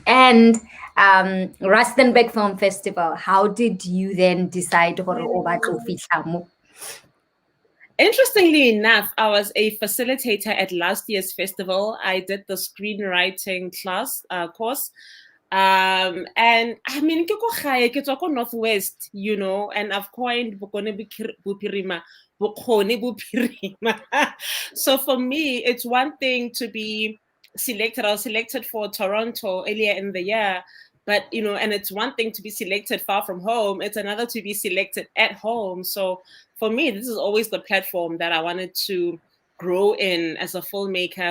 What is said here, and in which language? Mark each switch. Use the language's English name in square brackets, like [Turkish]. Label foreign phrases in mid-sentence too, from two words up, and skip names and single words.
[English] And Rustenburg Film Festival, how did you then decide to Interestingly enough, I was a facilitator at last year's festival. I did the screenwriting course. [Tswana] And ke tswa ko Northwest, [English] and I've coined [Tswana] bokone bophirima. [English] So for me, it's one thing to be selected. I was selected for Toronto earlier in the year, but and it's one thing to be selected far from home. It's another to be selected at home. So for me, this is always the platform that I wanted to grow in as a filmmaker.